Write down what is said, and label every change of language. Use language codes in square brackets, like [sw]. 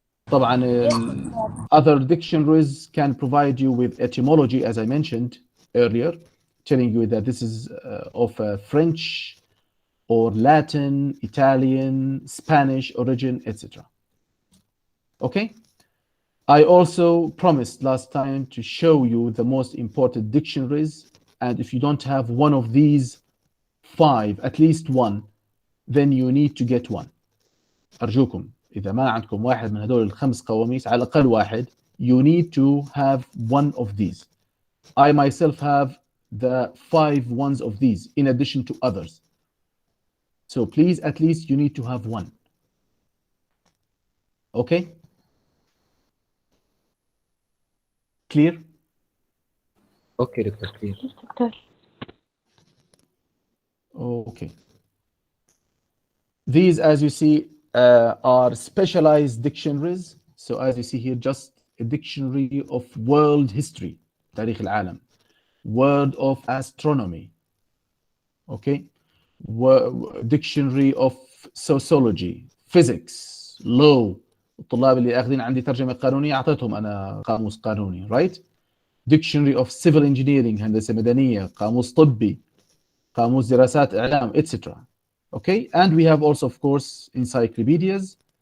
[ar] طبعا [en] other dictionaries can provide you with etymology, as I mentioned earlier, telling you that this is of French or Latin, Italian, Spanish origin, etc. Okay? I also promised last time to show you the most important dictionaries, and if you don't have one of these 5, at least one, then you need to get one. [ar] أرجوكم إذا ما عندكم واحد من هدول ال5 قواميس, على الأقل واحد, [en] you need to have one of these. I myself have the 5 ones of these in addition to others. So please, at least you need to have one. Okay? Clear? Okay, Dr. Clear. [ar] دكتور. [en] Okay. These, as you see, are specialized dictionaries. So as you see here, just a dictionary of world history, [ar] تاريخ العالم, [en] word of astronomy, okay, dictionary of sociology, physics, law. [ar] الطلاب اللي اخذين عندي ترجمه قانونيه اعطيتهم انا قاموس قانوني, right? [en] Dictionary of civil engineering, [ar] هندسه مدنيه, قاموس طبي, قاموس دراسات اعلام, etc. [en] Okay, and we have also of course encyclopedias.